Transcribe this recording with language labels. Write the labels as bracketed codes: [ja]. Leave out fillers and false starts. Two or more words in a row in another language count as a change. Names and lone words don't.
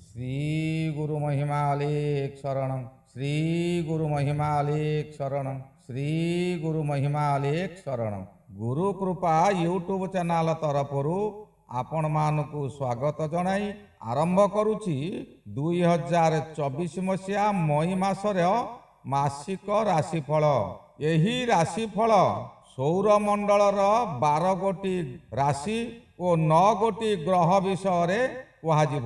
[or] ଶ୍ରୀ ଗୁରୁ ମହିମାଲେଖ ଶରଣଂ ଶ୍ରୀ ଗୁରୁ ମହିମାଲେଖ ଶରଣଂ ଶ୍ରୀ ଗୁରୁ ମହିମାଲେଖ ଶରଣଂ। ଗୁରୁ କୃପା [en] YouTube channel [or] ତରଫରୁ ଆପଣ ମାନଙ୍କୁ ସ୍ୱାଗତ ଜଣାଇ ଆରମ୍ଭ କରୁଛି 2024 ମସିହା ମଇ ମାସର ମାସିକ ରାଶିଫଳ। ଏହି ରାଶିଫଳ ସୌରମଣ୍ଡଳର 12 ଗୋଟି ରାଶି ଓ 9 ଗୋଟି ଗ୍ରହ ବିଷୟ କହୁବ।